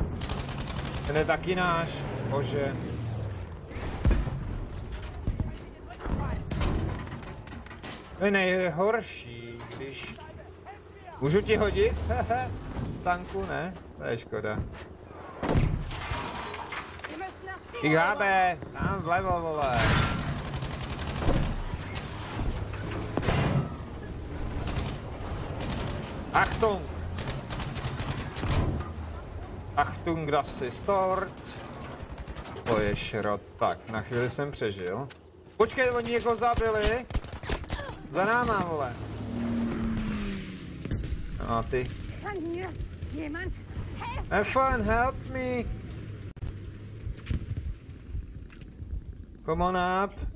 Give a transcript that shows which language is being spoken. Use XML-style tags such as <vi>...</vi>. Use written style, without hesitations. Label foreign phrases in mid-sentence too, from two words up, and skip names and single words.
<cs>Ten je taky náš. Bože. To je nejhorší, když... Můžu ti hodit? Z tanku, ne? To je škoda. IHB, tam vlevo, vole.</cs> <de>Achtung! Achtung, das ist dort.</de> <cs>To je šrot. Tak, na chvíli jsem přežil. Počkej, oni někoho zabili. Za náma, vole. No ty.</cs> <en>F1, help me. Come on up.</en>